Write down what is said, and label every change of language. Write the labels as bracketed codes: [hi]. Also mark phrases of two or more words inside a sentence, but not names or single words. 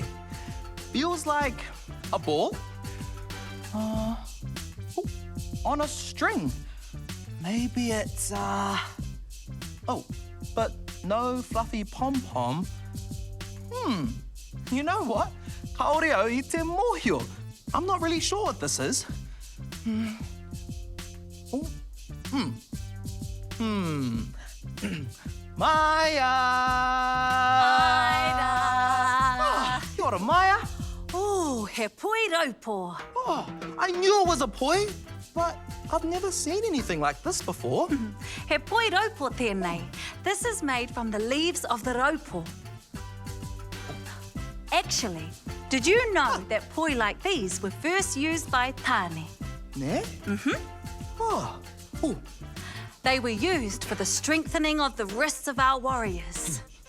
[en] Feels like a ball. On a string. Maybe it's, Oh, but no fluffy pom-pom. You know what? [mi] Kaore au I te mōhio. [en] I'm not really sure what this is. Maya! [mi] Kia ora, Maya. Oh, he poi raupo. [en] Oh, I knew it was a poi, but I've never seen anything like this before. [mi] He poi raupo tēnei. [en] This is made from the leaves of the raupo. Actually, did you know that poi like these were first used by tāne? Ne? Oh. They were used for the strengthening of the wrists of our warriors.